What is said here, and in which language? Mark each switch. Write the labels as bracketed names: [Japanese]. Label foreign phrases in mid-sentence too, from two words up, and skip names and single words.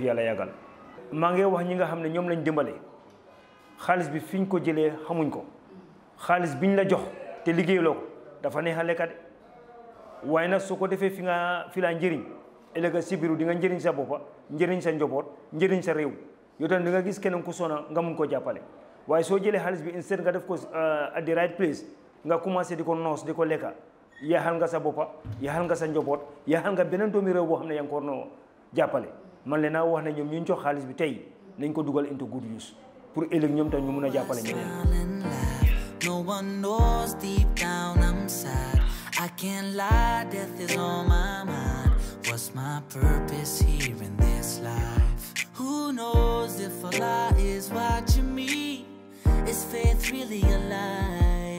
[Wolof] yàlla yàggal maa ngi wax ñi nga xam ne ñoom lañ dimbale xaalis bi fiñ ko jëlee xamuñ ko xaalis biñ la jox te liggéeyloo ko dafa neex a lekk de waaye nag soo ko defee fi laa njëriñ ëllëg si biiru di nga njëriñ sa boppa njëriñ sa njaboot njëriñ sa réew yow tam di nga gis keneen ku sona nga mun koo jàppale waaye soo jëlee xaalis bi instead nga def ko [English] at the right place [Wolof] nga commencé di ko noos di ko lekka yaxal nga sa boppa yaxal nga sa njaboot yaxal nga beneen doomi réew boo xam ne yaa ngi ko war na jàppale man leen naa wax ne ñoom ñu jox xaalis bi tey nañ ko dugal [English] into good use [Wolof] pour ëllëg ñoom tam ñu mun a jàppale ñeneen. [English] No one knows deep down I'm sad. I can't lie, death is on my mind. What's my purpose here in this life? Who knows if Allah is watching me? Is faith really alive?